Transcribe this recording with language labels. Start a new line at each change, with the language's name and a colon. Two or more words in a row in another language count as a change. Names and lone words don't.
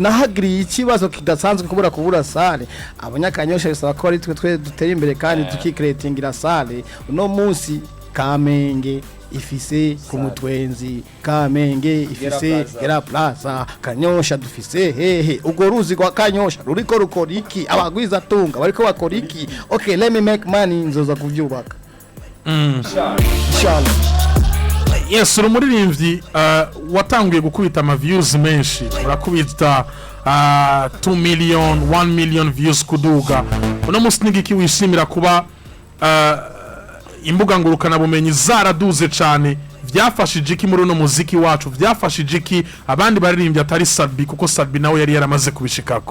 Rundi: nahagiriye ikibazo kidasanzwe kubura sale. Abanyakanyosha bisaba ko ari twe dutera imbere kandi tukicreatingira sale. Uno munsi Kamenge ifise ku mutwenzi, Kamenge ifise era plaza, Kanyosha dufise hehe. Ugo ruzi kwa Kanyosha ruriko rukora iki? Abagwiza tunga bariko bakora iki?
English: Okay, let me make money
Rundi: nzoza kuvyubaka.
English: Inshallah.
Rundi: Yes, urumuririmbyi watanguye gukubita ama views menshi. Urakubita 2 million 1 million views kuduga. Uno munsi nigiki wishimira kuba imbuga ngurukana bumenyi zaraduze cyane vyafashije iki muri no muziki wacu, vyafashije iki abandi baririmbye atari Sadbi kuko Sadbi nawe yari yaramaze kubishikako.